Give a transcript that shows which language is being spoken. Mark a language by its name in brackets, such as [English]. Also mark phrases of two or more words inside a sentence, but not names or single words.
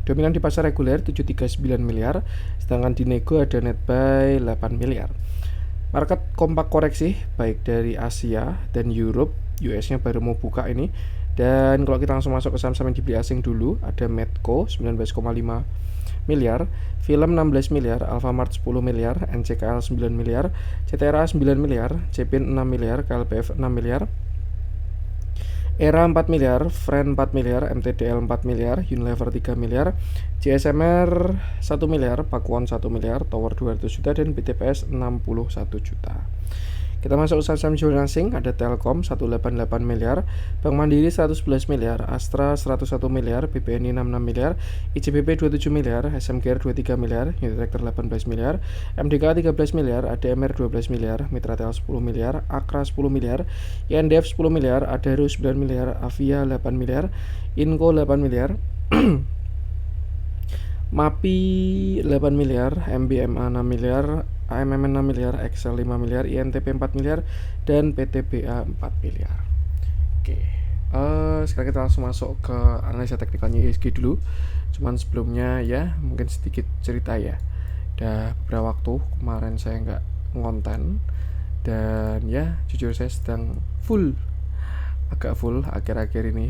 [Indonesian] Dominan di pasar reguler 739 miliar, sedangkan di nego ada net buy 8 miliar. Market kompak koreksi baik dari Asia dan Europe, US-nya baru mau buka ini. Dan kalau kita langsung masuk ke saham-saham yang dibeli asing dulu, ada Medco 19,5 miliar, Film 16 miliar, Alfamart 10 miliar, NCKL 9 miliar, CTRA 9 miliar, CPIN 6 miliar, KLPF 6 miliar, ERA 4 miliar, Friend 4 miliar, MTDL 4 miliar, Unilever 3 miliar, JSMR 1 miliar, Pakuwon 1 miliar, Tower 200 juta, dan BTPS 61 juta. Kita masuk saham jualan asing, ada Telkom 188 miliar, Bank Mandiri 111 miliar, Astra 101 miliar, BBNI 66 miliar, ICBP 27 miliar, SMGR 23 miliar, Unitractor 18 miliar, MDK 13 miliar, ADMR 12 miliar, Mitratel 10 miliar, Akra 10 miliar, INDF 10 miliar, Adaro 9 miliar, Avia 8 miliar, Inco 8 miliar, MAPI 8 miliar, MBMA 6 miliar, AMMN 6 miliar, Excel 5 miliar, INTP 4 miliar, dan PTBA 4 miliar. Sekarang kita langsung masuk ke analisa teknikalnya IHSG dulu. Cuman sebelumnya ya, mungkin sedikit cerita ya. Udah beberapa waktu kemarin saya nggak ngonten, dan ya jujur saya sedang agak full akhir-akhir ini.